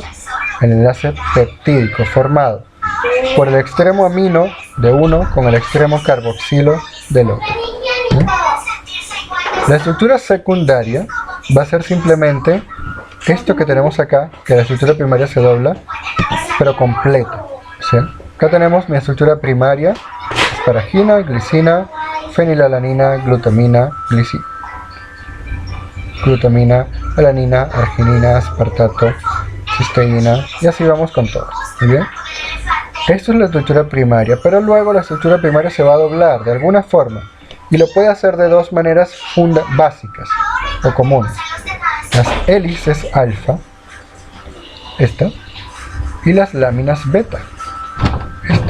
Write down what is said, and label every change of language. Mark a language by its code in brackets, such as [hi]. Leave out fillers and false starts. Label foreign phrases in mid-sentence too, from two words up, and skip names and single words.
[es] El enlace peptídico, formado por el extremo amino de uno con el extremo carboxilo del otro. ¿Sí? La estructura secundaria va a ser simplemente esto que tenemos acá, que la estructura primaria se dobla, pero completa. ¿Sí? Acá tenemos mi estructura primaria: asparagina, glicina, fenilalanina, glutamina, alanina, arginina, aspartato, cisteína, y así vamos con todos. ¿Muy bien? Esto es la estructura primaria, pero luego la estructura primaria se va a doblar de alguna forma, y lo puede hacer de dos maneras básicas o comunes: las hélices alfa, esta, y las láminas beta, esta.